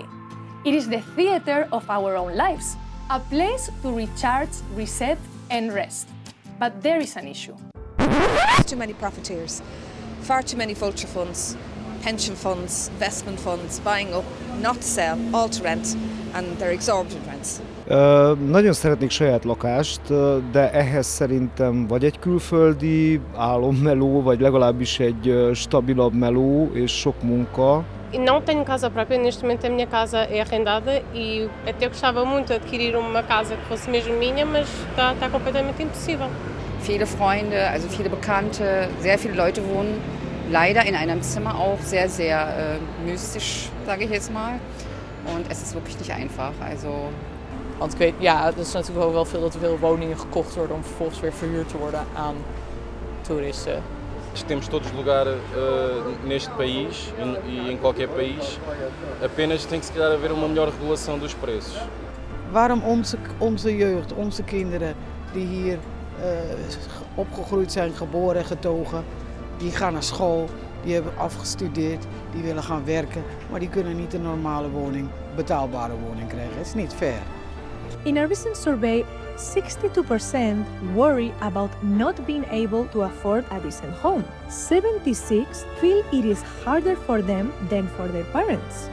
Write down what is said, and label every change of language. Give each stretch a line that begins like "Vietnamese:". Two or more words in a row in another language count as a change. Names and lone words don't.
English: It is the theater of our own lives, a place to recharge, reset, and rest. But there is an issue. Too many profiteers, far too many vulture funds, pension funds, investment funds, buying up, not to sell, all to rent, and they're exorbitant rents.
Hungarian: Nagyon szeretnék saját lakást, de ehhez szerintem vagy egy külföldi álommeló, vagy legalábbis egy stabilabb meló és sok munka.
Portuguese: E não tenho casa própria, neste momento a minha casa é arrendada e até gostava muito de adquirir uma casa que fosse mesmo minha, mas está completamente impossível.
German: Viele Freunde, also viele Bekannte, sehr viele Leute wohnen leider in einem Zimmer auch sehr, sehr mystisch, sage ich jetzt mal. Und es ist wirklich nicht einfach. Also
Dutch: want ik weet, ja, er is natuurlijk ook wel veel dat er veel woningen gekocht worden om vervolgens weer verhuurd te worden aan toeristen.
Portuguese: Temos todos lugar neste país e em qualquer país, apenas tem que se calhar haver uma melhor regulação dos preços.
Dutch: Waarom onze jeugd, onze kinderen die hier opgegroeid zijn, geboren en getogen, die gaan naar school, die hebben afgestudeerd, die willen gaan werken, maar die kunnen niet een normale woning, betaalbare woning krijgen. Het is niet fair.
English: In a recent survey, 62% worry about not being able to afford a decent home. 76% feel it is harder for them than for their parents.